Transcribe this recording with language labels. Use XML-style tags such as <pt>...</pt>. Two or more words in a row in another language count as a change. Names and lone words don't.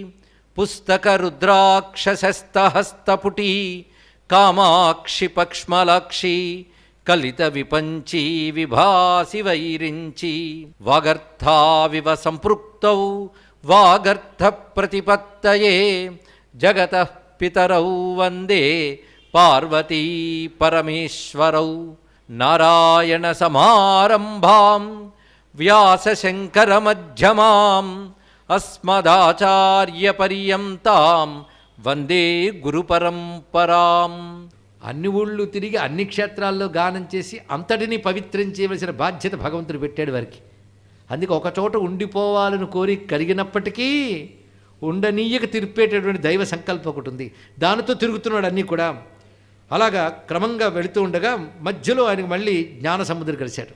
<sa>पुस्तकरुद्राक्षशस्तहस्तपुटी कामाक्षि पक्ष्मलाक्षी कलितविपञ्ची विभासि वैरिञ्ची वागर्थाविव सम्पृक्तौ वागर्थप्रतिपत्तये जगतः पितरौ वन्दे पार्वती परमेश्वरौ नारायणसमारम्भां व्यासशङ्करमध्यमाम् अस्मदाचार्यपर्यन्तां వందే గురు పరంపరాం.</sa> <te>అన్ని ఊళ్ళు తిరిగి అన్ని క్షేత్రాల్లో గానం చేసి అంతటిని పవిత్రం చేయవలసిన బాధ్యత భగవంతుడు పెట్టాడు వారికి. అందుకే ఒక చోట ఉండిపోవాలని కోరి కలిగినప్పటికీ ఉండనీయక తిరిపేటటువంటి దైవ సంకల్పం ఒకటి ఉంది. దానితో తిరుగుతున్నాడు అన్నీ కూడా. అలాగా క్రమంగా వెళుతూ ఉండగా మధ్యలో ఆయనకు మళ్ళీ జ్ఞాన సముద్రం కలిశాడు.</te>